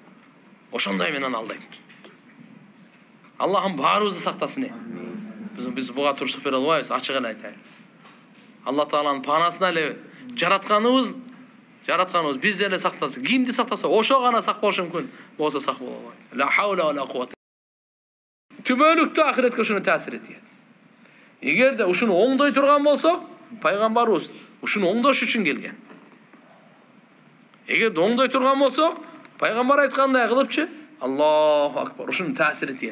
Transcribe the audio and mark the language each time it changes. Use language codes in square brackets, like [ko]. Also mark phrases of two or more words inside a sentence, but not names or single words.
[ky] Ошондой менен алдайт. Аллахым баарыбызды сактасын. Биз буга турсук бере албайбыз, ачык эле айтайын. Алла Тааланын панасына эле жаратканыбыз бизди эле сактасын. Кимди сактаса, ошо гана сак болушу мүмкүн. Болсо сак боло албайт. [ar] لا حول ولا قوة. [ky] Түбөлүктө ахиретке ушуну таасир этет. Эгерде ушуну оңдой турган болсок, пайгамбарыбыз ушуну оңдош үчүн келген. Эгер оңдой турган болсок, пайгамбар айткандай кылыпчы, [ar] الله أكبر, [ky] ушуну таасир этет.